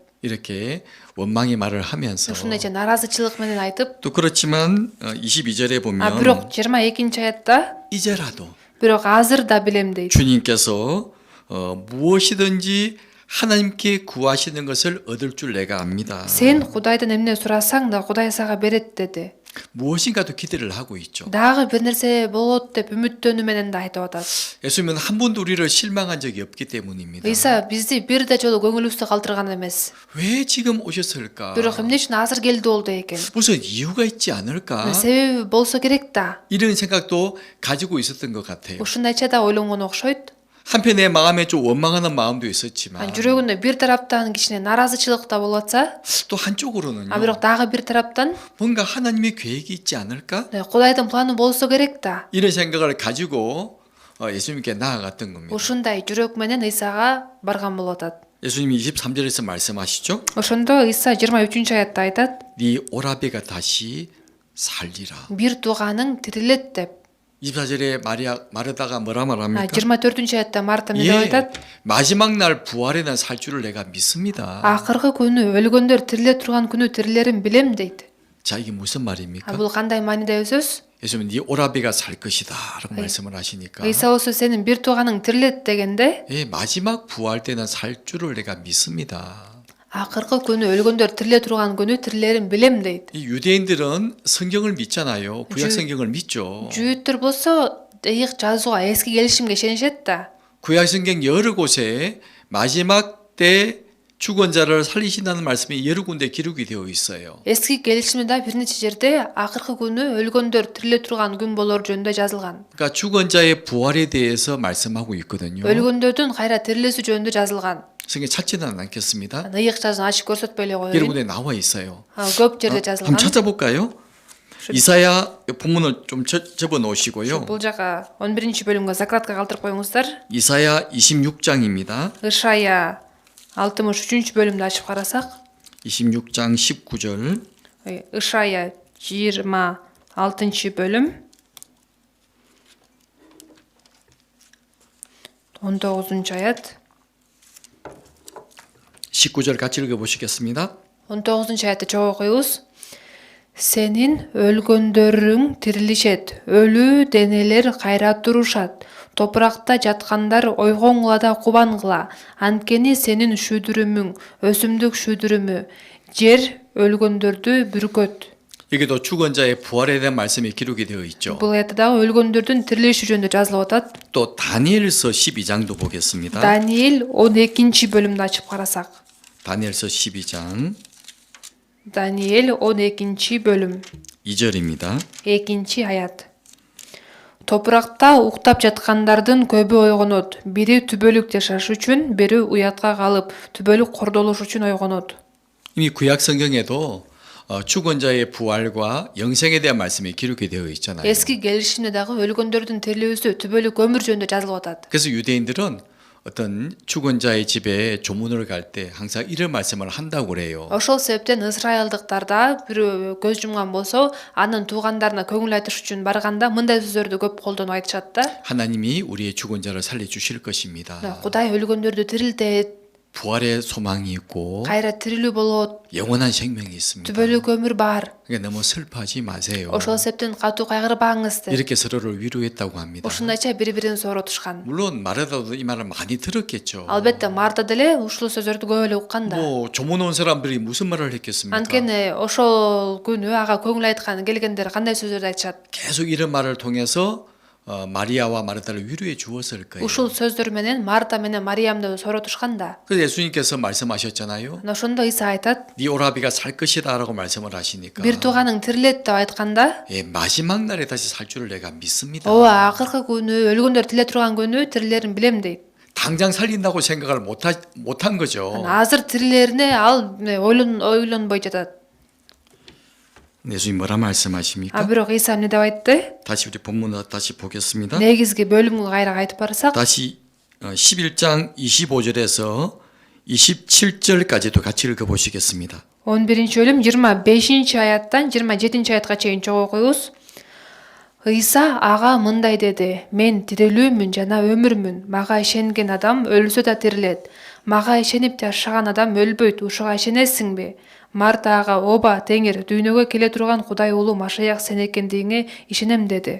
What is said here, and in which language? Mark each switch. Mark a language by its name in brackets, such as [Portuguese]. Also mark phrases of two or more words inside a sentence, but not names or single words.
[Korean] 이렇게 원망의 말을 하면서 [Kyrgyz] Ушундайча наразычылык менен айтып, [Korean] 또 그렇지만 22절에 보면 [Kyrgyz] бирок 22-аятта [Korean] 이제라도 [Kyrgyz] бирок азыр да билем дейт. [Korean] 주님께서 무엇이든지 하나님께 구하시는 것을 얻을 줄 내가 압니다. [Kyrgyz] Сен Кудайдан эмне сурасаң да Кудай сага берет деди. [Korean] 무엇인가도 기대를 하고 있죠. [Kyrgyz] Дагы бир нерсе болот деп үмүттөнүү менен да айтып атат. [Korean] 예수님은 한 번도 우리를 실망한 적이 없기 때문입니다. [Kyrgyz] Ыйса бизди бирде жолу көңүлүбүздү калтырган эмес. [Korean] 왜 지금 오셨을까? [Kyrgyz] Бирок эмне үчүн азыр келди болду экен? [Korean] 무슨 이유가 있지 않을까? [Kyrgyz] себеби болсо керек да. [Korean] 이런 생각도 가지고 있었던 것 같아요. [Kyrgyz] Ушундайча да ойлонгон окшойт. [Korean] 한편에 마음에 좀 원망하는 마음도 있었지만 [Kyrgyz] жүрөгүндө бир тараптан кичине наразычылык да болуп атса, [Korean] 또 한쪽으로는요. [Kyrgyz] бирок дагы бир тараптан [Korean] 뭔가 하나님의 계획이 있지 않을까? [Kyrgyz] Кудайдын планы болсо керек да. [Korean] 이런 생각을 가지고 예수님께 나아갔던 겁니다. [Kyrgyz] Ушундай жүрөк менен Ыйсага барган болуп атат. [Korean] 예수님이 23절에서 말씀하시죠. [Kyrgyz] Ошондо Ыйса 23-аятта айтат: [Korean] 네 오라비가 다시 살리라. [Kyrgyz] "Бир тууганың тирилет" деп. [Korean] 24절에 마르다가 뭐라 말합니까? [Kyrgyz] 24-аятта Марта эмне деп айтат? [Korean] 마지막 날 부활에 난 살 줄을 내가 믿습니다. [Kyrgyz] Акыркы күнү өлгөндөр тириле турган күнү тирилерин билем дейт. [Korean] 자, 이게 무슨 말입니까? [Kyrgyz] Бул кандай маанидеги сөз? [Korean] 예수님은 네 오라비가 살 것이다 라고 말씀을 하시니까 [Kyrgyz] Ыйса болсо сенин бир тууганың тирилет дегенде, [Korean] 마지막 부활 때는 살 줄을 내가 믿습니다. [Kyrgyz] акыркы күнү өлгөндөр тириле турган күнү тирилерин билем дейт. [Korean] 이 유대인들은 성경을 믿잖아요. 구약 성경을 믿죠. [Kyrgyz] Жүйүттөр болсо ыйык жазууга эски келишимге ишенишет да. [Korean] 구약 성경 여러 곳에 마지막 때 죽은 자를 살리신다는 말씀이 여러 군데 기록이 되어 있어요. [Kyrgyz] Эски келишимде бир нече жерде акыркы күнү өлгөндөр тириле турган күн болор жөнүндө жазылган. [Korean] 그러니까 죽은 자의 부활에 대해서 말씀하고 있거든요. [Kyrgyz] өлгөндөрдүн кайра тирилесү жөнүндө жазылган. [Korean] 성경 찾지는 않겠습니다. [Kyrgyz] ыйык жазууну ачып көрсөтпөй эле коеюн. [Korean] 여러분에 나와 있어요. [Kyrgyz] көп жерде жазылган. [Korean] 한번 찾아볼까요? 이사야 본문을 좀 접어 놓으시고요. [Kyrgyz] Бул жака 11-бөлүмгө закладка калтырып коюңуздар. [Korean] 이사야 26장입니다. [Kyrgyz] Ышая 63-бөлүмдү ачып карасак, [Korean] 26장 19절. [Kyrgyz] Ышая 26-бөлүм 19-аят. [Korean] 19절 같이 읽어보시겠습니다. [Kyrgyz] 19-аятты чогуу окуйбуз. Сенин өлгөндөрүң тирилишет, өлүү денелер кайра турушат. Топуракта жаткандар ойгоңула да кубангыла. Анткени сенин шүдүрүмүң, өсүмдүк шүдүрүмү, жер өлгөндөрдү бүркөт. [Korean] 여기도 죽은 자의 부활에 대한 말씀이 기록이 되어 있죠. [Kyrgyz] Бул аятдагы өлгөндөрдүн тирилиши жөнүндө жазылып атат. [Korean] 또 다니엘서 12장도 보겠습니다. [Kyrgyz] Даниил 12-чи бөлүмдү ачып карасак. [Korean] 다니엘서 12장 [Kyrgyz] Даниил 12-чи бөлүм [Korean] 2절입니다. [Kyrgyz] 2-чи аят. Топуракта уктап жаткандардын көбү ойгонот. Бири түбөлүк жашаш үчүн, бири уятка калып, түбөлүк кордолуш үчүн ойгонот. [Korean] 이미 구약 성경에도 죽은 자의 부활과 영생에 대한 말씀이 기록이 되어 있잖아요. [Kyrgyz] Эски келишимде дагы өлгөндөрдүн тирилүүсү, түбөлүк өмүр жөнүндө жазылып атат. [Korean] 그래서 유대인들은 어떤 죽은 자의 집에 조문을 갈 때 항상 이런 말씀을 한다고 그래요. [Kyrgyz] Ошол себептен ысрайылдыктарда бирөө көз жумган болсо, анын туугандарына көңүл айтыш үчүн барганда мындай сөздөрдү көп колдонуп айтышат да. [Korean] 하나님이 우리의 죽은 자를 살려 주실 것입니다. [Kyrgyz] Кудай өлгөндөрдү тирилтет, [Korean] 부활의 소망이 있고 [Kyrgyz] кайра тирилүү болот, [Korean] 영원한 생명이 있습니다. [Kyrgyz] түбөлүк өмүр бар. [Korean] 그러니까 너무 슬퍼하지 마세요. [Kyrgyz] Ошол себептен катуу кайгырбаңыз деп. [Korean] 이렇게 서로를 위로했다고 합니다. [Kyrgyz] Ушундайча бири-бирин сооротушкан. [Korean] 물론 마르다도 이 말을 많이 들었겠죠. [Kyrgyz] Албетте Марта деле ушул сөздөрдү көп эле уккан да. [Korean] 뭐 조문 온 사람들이 무슨 말을 했겠습니까? [Kyrgyz] Анткени ошол күнү ага көңүл айткан келгендер кандай сөздөрдү айтышат? [Korean] 계속 이런 말을 통해서 마리아와 마르다를 위로해 주었을 거예요. [Kyrgyz] Ушул сөздөр менен Марта менен Мариямды сооротушкан да. [Korean] 그래서 예수님께서 말씀하셨잖아요. [Kyrgyz] Ошондо Иса айтат, [Korean] 네 오라비가 살 것이다라고 말씀을 하시니까 [Kyrgyz] бир тууганың тирилет деп айтканда, [Korean] 예, 마지막 날에 다시 살 줄을 내가 믿습니다. [Kyrgyz] ооба акыркы күнү өлгөндөр тириле турган күнү тирилерин билем дейт. [Korean] 당장 살린다고 생각을 못한 거죠. [Kyrgyz] Азыр тирилерине ал ойлонбой жатат. [Korean] 예수님 뭐라 말씀하십니까? [Kyrgyz] Бирок Иса эмне деп айтты? [Korean] 다시 우리 본문을 다시 보겠습니다. [Kyrgyz] Негизги бөлүмгө кайра кайтып барсак, [Korean] 다시 11장 25절에서 27절까지도 같이 읽어보시겠습니다. [Kyrgyz] 11 бөлүм 25 аяттан 27 аятка чейин чогуу окуйбуз. Ыйса ага мындай деди: Мен тирилүүмүн жана өмүрмүн. Мага ишенген адам өлсө да тирилет. Мага ишенип жашаган адам өлбөйт. Ушуга ишенесиңби? Марта ага: Ооба, Теңир, дүйнөгө келе турган Кудай уулу Машаяк сен экендигиңе ишенем деди.